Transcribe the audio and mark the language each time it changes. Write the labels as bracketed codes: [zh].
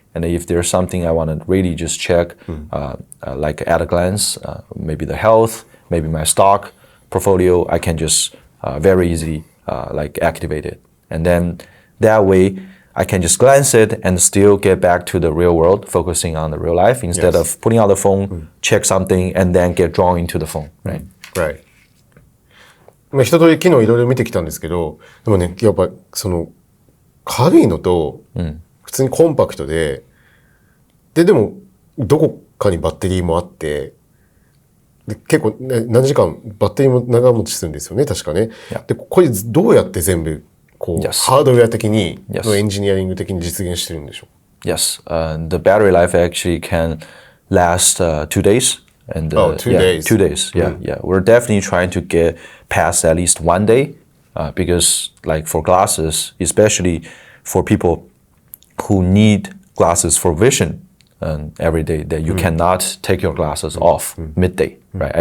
[en] And if there's something I want to really just check, like at a glance, maybe the health, maybe my stock portfolio, I can just very easily like activate it. And then that way I can just glance it and still get back to the real world, focusing on the real life instead of putting out the phone, check something, and then get drawn into the phone, right? Right. [ja] まあ一通り機能いろいろ見てきたんですけど、でもね、やっぱその軽いのと、普通にコンパクトで、でもどこかにバッテリーもあって、で結構、ね、何時間バッテリーも長持ちするんですよね、確かね。で、これどうやって全部こう、ハードウェア的に、エンジニアリング的に実現してるんでしょう？ [en] Yes, the battery life actually can last 2 days. And, 2 days. 2 days, yeah. We're definitely trying to get past at least 1 day because like for glasses, especially for people who need glasses for vision every day, that you cannot take your glasses off midday, right?